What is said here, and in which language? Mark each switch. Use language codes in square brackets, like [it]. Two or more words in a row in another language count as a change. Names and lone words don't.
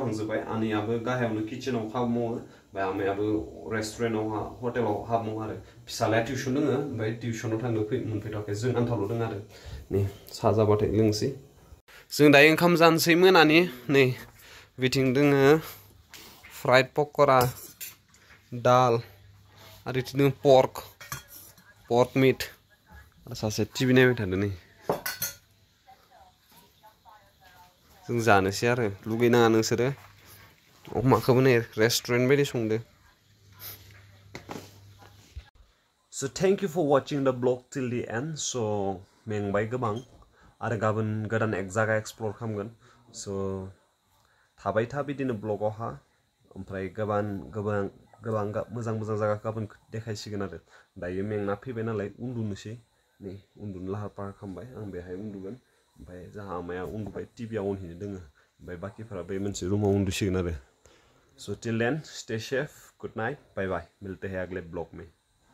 [brx] थांजोब्बाय आनैयाबो गाहायावनो किचेनाव खामानि मावो ओमफ्राय आमायाबो रेस्टुरेन्टआव हटेलाव हाबा मावो आरो फिसालाया टिउसन दोङो ओमफ्राय टिउसनाव थांनो मोनफैथ'वाखै जों आन्थाल' दङ आरो नै साहा जाबाथाय लोंसै जों दायो ओंखाम जानोसै मोनानि नै बिथिं दोङो [en] fried pakora [brx] दाल आरो बिथिं दोङो [en] pork meat [brx] आरो सासे टिभि नायबाय थादों नै जों जानोसै आरो लुगैनाङा नोंसोरो अमाखौबो नै रेस्टुरेन्ट बायदि संदो [en] So thank you for watching the vlog till the end. [brx] So मेंबाय गोबां आरो गाबोन गोदान जायगा एक्सप्लर खालामगोन so थाबाय था बिदिनो ब्लगावहा ओमफ्राय गोबां मोजां जायगा गाबोन देखायसिगोन आरो दायो मेंना फैबाय नालाय उन्दुनोसै नै उन्दुनो लाहार फाहार खालामबाय आं बेहाय उन्दुगोन ओमफ्राय जोंहा आमाया उन्दुबाय टिभियाव उनहैनो दोङो ओमफ्राय बाखिफोरा बे मोनसे रुमाव उन्दुसिगोन आरो [en] so till then stay safe good night bye bye [hi] मिलते हैं अगले ब्लॉग में